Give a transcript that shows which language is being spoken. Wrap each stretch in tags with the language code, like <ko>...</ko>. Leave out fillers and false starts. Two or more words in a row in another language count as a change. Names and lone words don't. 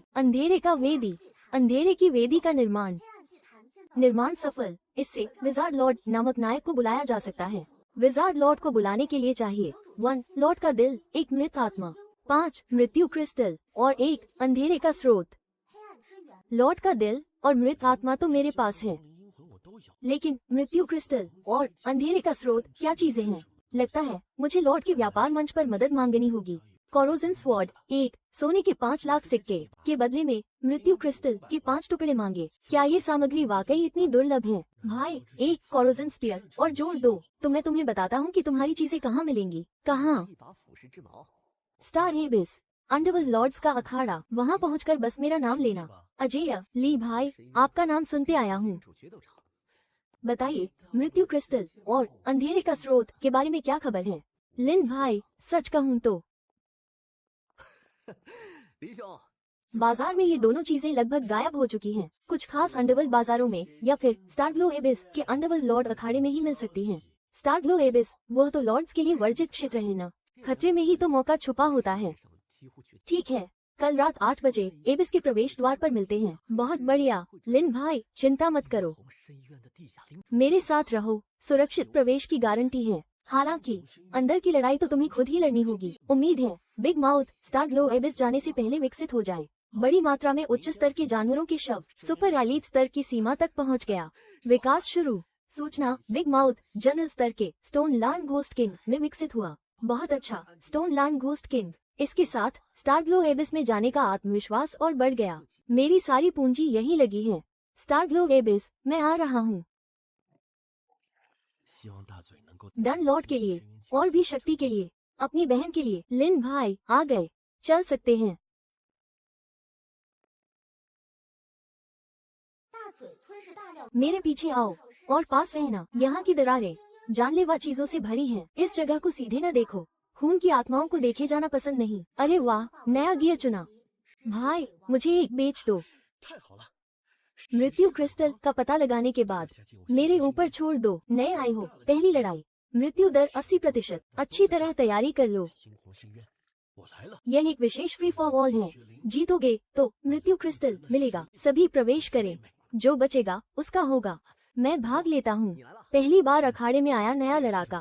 <hi>अंधेरे का वेदी, अंधेरे की वेदी का निर्माण सफल। इससे विजार्ड लॉर्ड नामक नायक को बुलाया जा सकता है। विजार्ड लॉर्ड को बुलाने के लिए चाहिए 1 लॉर्ड का दिल, 1 मृत आत्मा, 5 मृत्यु क्रिस्टल और 1 अंधेरे का स्रोत। लॉर्ड का दिल और मृत आत्मा तो मेरे पास है,</hi> <zh>灵魂我都有。</zh> <hi>लेकिन मृत्यु क्रिस्टल और अंधेरे का स्रोत क्या चीजें हैं? लगता है मुझे लॉर्ड के व्यापार मंच पर मदद मांगनी होगी। कोरोजन स्वॉर्ड, 1 सोने के 5 लाख सिक्के के बदले में मृत्यु क्रिस्टल के 5 टुकड़े मांगे। क्या ये सामग्री वाकई इतनी दुर्लभ है? भाई, 1 कोरोजन स्पीयर और जोड़ 2, तो मैं तुम्हें बताता हूँ कि तुम्हारी चीजें कहाँ मिलेंगी। कहाँ?</hi> <zh>一把腐蚀之矛，</zh> <hi>स्टार एबिस, अंडरवर्ल्ड लॉर्ड्स का अखाड़ा। वहाँ पहुँचकर बस मेरा नाम लेना। अजय ली भाई, आपका नाम सुनते आया हूँ।</hi> <zh>主决斗场。</zh> <hi>बताइए, मृत्यु क्रिस्टल और अंधेरे का स्रोत के बारे में क्या खबर है? लिन भाई, सच कहूँ तो</hi> <zh>林兄，</zh> <hi>बाजार में ये दोनों चीजें लगभग गायब हो चुकी हैं। कुछ खास अंडरवर्ल्ड बाजारों में या फिर स्टारग्लो एबिस के अंडरवर्ल्ड लॉर्ड अखाड़े में ही मिल सकती हैं। स्टारग्लो एबिस वह तो लॉर्ड्स के लिए वर्जित क्षेत्र है ना, खतरे में ही तो मौका छुपा होता है।</hi> <zh>几乎绝</zh> <hi>ठीक है, कल रात 8 बजे एबिस के प्रवेश द्वार पर मिलते हैं। बहुत बढ़िया लिन भाई, चिंता मत करो,</hi> <zh>从深渊的地下灵</zh> <hi>मेरे साथ रहो, सुरक्षित प्रवेश की गारंटी है। हालांकि अंदर की लड़ाई तो तुम्हें खुद ही लड़नी होगी। उम्मीद है बिग माउथ स्टारग्लो एबिस जाने से पहले विकसित हो जाए। बड़ी मात्रा में उच्च स्तर के जानवरों के शव</hi> <en>super elite</en> <hi>स्तर की सीमा तक पहुंच गया। विकास शुरू। सूचना बिग माउथ जनरल स्तर के स्टोन लैंड घोस्ट किंग में विकसित हुआ। बहुत अच्छा, स्टोन लैंड घोस्ट किंग। इसके साथ स्टारग्लो एबिस में जाने का आत्मविश्वास और बढ़ गया। मेरी सारी पूंजी यही लगी है। स्टारग्लो एबिस, मैं आ रहा हूँ।</hi> <zh>希望大嘴能够</zh> <hi>डन लॉर्ड के लिए और भी शक्ति के लिए, अपनी बहन के लिए। लिन भाई आ गए, चल सकते हैं।</hi> <zh>大嘴吞噬大量</zh> <hi>मेरे पीछे आओ और पास रहना। यहाँ की दरारें जानलेवा चीजों से भरी हैं। इस जगह को सीधे न देखो, खून की आत्माओं को देखे जाना पसंद नहीं। अरे वाह, नया गियर चुना। भाई मुझे एक बेच दो।</hi> <zh>太好了，</zh> <hi>मृत्यु क्रिस्टल का पता लगाने के बाद मेरे ऊपर छोड़ दो। नए आए हो, पहली लड़ाई। मृत्यु दर 80%। अच्छी तरह तैयारी कर लो।</hi> <zh>猩红深渊，我来了。</zh> <hi>यह एक विशेष</hi> <en>free for all</en> <hi>है। जीतोगे तो मृत्यु क्रिस्टल मिलेगा। सभी प्रवेश करें, जो बचेगा उसका होगा। मैं भाग लेता हूँ।</hi> <zh>你来了，</zh> <hi>पहली बार अखाड़े में आया नया लड़ाका।</hi>